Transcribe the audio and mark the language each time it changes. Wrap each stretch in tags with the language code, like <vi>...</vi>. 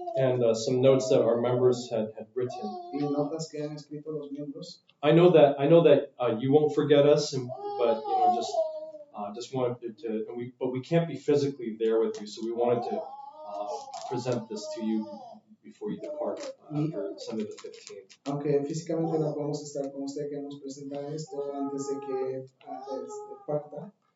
<en>And some notes that our members had written.</en> <es>Y notas que han escrito los miembros.</es> <en>I know that you won't forget us, but just wanted to, but we can't be physically there with you, so we wanted to present this to you before you depart after Sunday the 15th.</en> <es>Aunque físicamente no podemos estar con usted, queremos presentar esto antes de que parta.</es>